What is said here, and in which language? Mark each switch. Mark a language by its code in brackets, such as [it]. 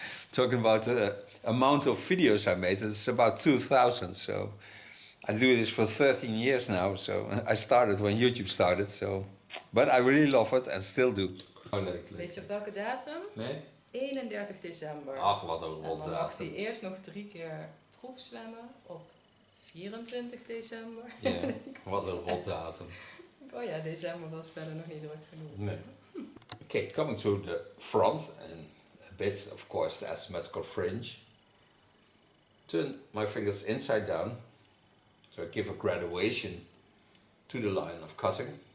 [en] Talking about the amount of videos I made, it's about 2000. So I do this for 13 years now. So I started when YouTube started. So, but I really love it and still do. [nl] Oh, leuk. Weet je op welke datum? Nee? 31 december. Ach, wat een En dan mag rotdatum. hij eerst nog 3 keer proefzwemmen op 24 december. Ja, wat een rotdatum. Oh ja, december was verder nog niet druk genoeg. Nee. [en] Okay, coming to the front and a bit, of course, the asymmetrical fringe. Turn my fingers inside down, so I give a graduation to the line of cutting.